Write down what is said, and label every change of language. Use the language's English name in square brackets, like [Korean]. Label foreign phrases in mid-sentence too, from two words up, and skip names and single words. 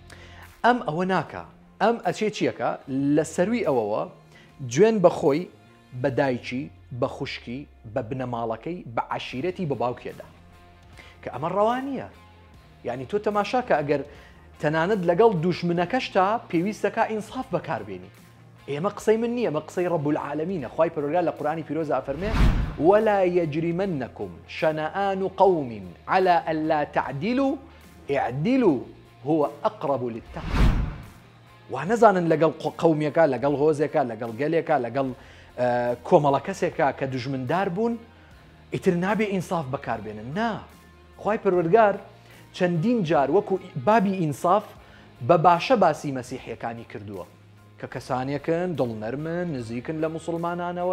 [Central Kurdish] ئەم ئەوە ناکە، ئەم ئەچێ چیەکە لە سەروی ئەوەوە گوێن بە خۆی بە دایکی بە خوشکی بە بنەماڵەکەی بە عشیرەتی بە باوکێدا کە ئەمە ڕەوا نییە یعنی تۆ تەماشاکە ئەگەر تەنانەت لەگەڵ دوژمنەکەشتا پێویستەکە ئینساف بەکاربێنی ئێمە قسەی من نییە مە قسەی ڕەب العالەمینە خوای پەروەردگار لە قورآنی پیرۆز ئەفەرمێ [Arabic] ولا يجرمنكم شنآن قوم على ألا تعدلوا اعدلوا هو أقرب للتقوى [Central Kurdish] وانەزانن لەگەڵ قەومێکە لەگەڵ هۆزێکە لەگەڵ گەلێکە لەگەڵ کۆمەڵە کەسێکە کە دوژمندار بوون ئیتر نابێ ئینساف بەکاربێنن نا خوای پەروەردگار چەندین جار وەکو بابی ئینساف بە باشە باسی مەسیحیەکانی کردووە کە کەسانێکن دڵنەرمن نزیکن لە موسڵمانانەوە